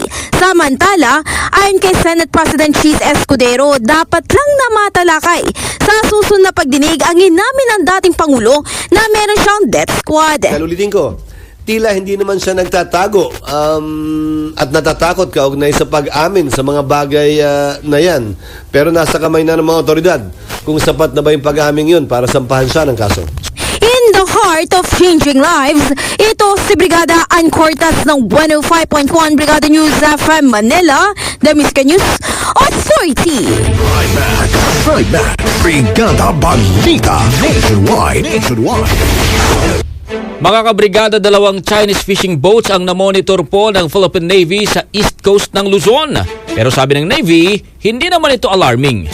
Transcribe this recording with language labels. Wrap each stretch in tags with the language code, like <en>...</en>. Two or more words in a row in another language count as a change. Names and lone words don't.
<tl>Samantala, ayon kay Senate President Cheese Escudero, dapat lang na matalakay sa susunod na pagdinig ang inamin ng dating Pangulo na meron siyang death squad. Ulitin ko, tila hindi naman siya nagtatago at natatakot kaugnay sa pag-amin sa mga bagay na yan. Pero nasa kamay na ng mga otoridad kung sapat na ba yung pag-amin yun para sampahan siya ng kaso.</tl> <en>In the heart of changing lives,</en> <tl>ito si Brigada Ann Cortas ng 105.1 Brigada News FM Manila,</tl> <en>the Miska News Authority.</en> <tl>Trimac, Brigada Balita Nationwide. Mga kabrigada, dalawang Chinese fishing boats ang namonitor po ng Philippine Navy sa</tl> <en>east coast</en> <tl>ng Luzon. Pero sabi ng Navy, hindi naman ito alarming.</tl>